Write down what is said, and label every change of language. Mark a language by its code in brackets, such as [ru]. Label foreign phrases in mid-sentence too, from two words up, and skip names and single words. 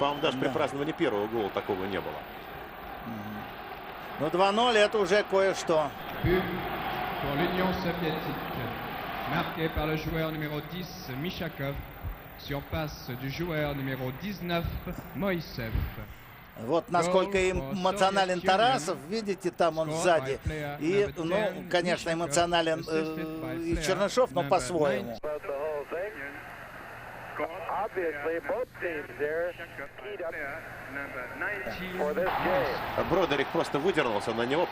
[ru] По-моему, даже при праздновании первого гола такого не было. Ну, 2-0 это уже кое-что. [fr] Pour l'Union soviétique, marqué par le joueur numéro 10, Mishakov, sur passe du joueur numéro 19, Moïsev. [ru] Вот насколько эмоционален Тарасов, видите, там он сзади. И, ну, конечно, эмоционален и Чернышов, но по-своему. Бродерик просто выдернулся на него.